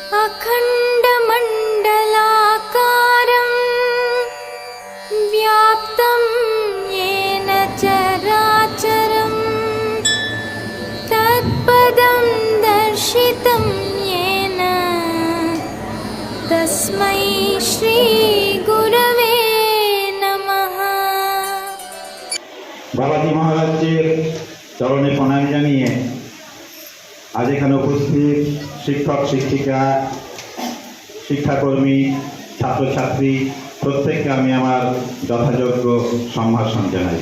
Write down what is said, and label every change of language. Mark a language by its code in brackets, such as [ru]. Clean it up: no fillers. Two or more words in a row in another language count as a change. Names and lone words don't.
[sa] अखण्डमण्डलाकारं व्याप्तं येन चराचरं तत्पदं दर्शितं येन तस्मै श्रीगुरवे नमः। [bn] বাবাজি মহারাজের চরণে প্রণাম জানিয়ে আজ এখানে উপস্থিত শিক্ষক শিক্ষিকা শিক্ষাকর্মী ছাত্রছাত্রী প্রত্যেককে আমি আমার যথাযোগ্য সম্ভাষণ জানাই।